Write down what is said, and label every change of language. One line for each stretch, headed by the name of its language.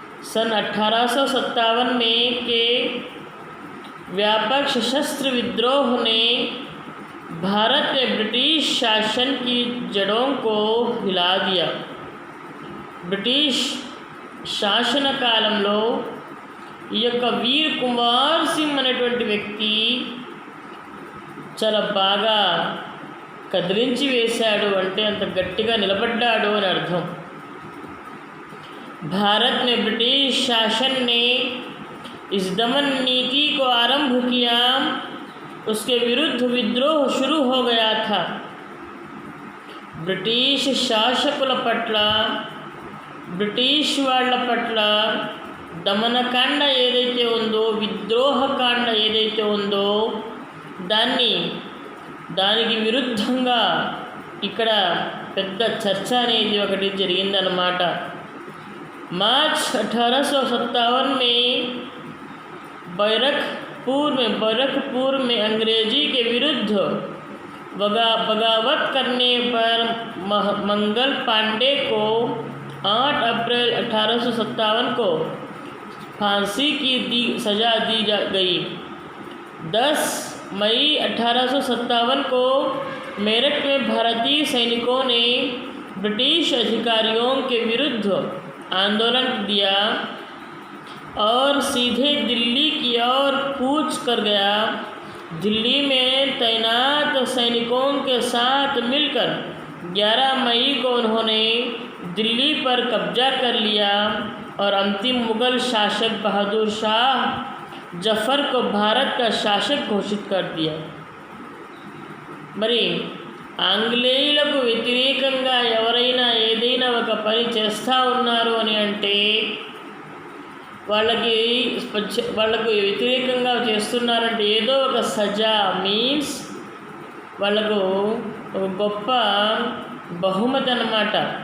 Hindi: सन 1857 में के व्यापक सशस्त्र विद्रोह ने भारत में ब्रिटिश शासन की जड़ों को हिला दिया.
Telugu: బ్రిటిష్ శాసన కాలంలో ఈ యొక్క వీర్ కుమార్ సింగ్ అనేటువంటి వ్యక్తి చాలా బాగా కదిలించి వేశాడు, అంటే అంత గట్టిగా నిలబడ్డాడు అని అర్థం.
Hindi: भारत में ब्रिटिश शासन ने इस दमन नीति को आरंभ किया. उसके विरुद्ध विद्रोह शुरू हो गया था.
Telugu: బ్రిటిష్ శాసకుల పట్ల, బ్రిటిష్ వాళ్ళ పట్ల దమనకాండ ఏదైతే ఉందో, విద్రోహకాండ ఏదైతే ఉందో దానికి విరుద్ధంగా ఇక్కడ పెద్ద చర్చ అనేది ఒకటి జరిగిందన్నమాట.
Hindi: मार्च 1857 में बैरकपुर में अंग्रेजी के विरुद्ध बगावत करने पर मंगल पांडे को 8 अप्रैल 1857 को फांसी की सज़ा दी गई. 10 मई 1857 को मेरठ में भारतीय सैनिकों ने ब्रिटिश अधिकारियों के विरुद्ध आंदोलन दिया और सीधे दिल्ली की ओर कूच कर गया. दिल्ली में तैनात सैनिकों के साथ मिलकर 11 मई को उन्होंने दिल्ली पर कब्जा कर लिया और अंतिम मुग़ल शासक बहादुर शाह जफ़र को भारत का शासक घोषित कर दिया.
Telugu: మరి ఆంగ్లేయులకు వ్యతిరేకంగా ఎవరైనా ఏదైనా ఒక పని చేస్తూ ఉన్నారు అని అంటే వాళ్ళకు వ్యతిరేకంగా చేస్తున్నారంటే ఏదో ఒక సజా మీన్స్ వాళ్ళకు ఒక గొప్ప బహుమతి అన్నమాట.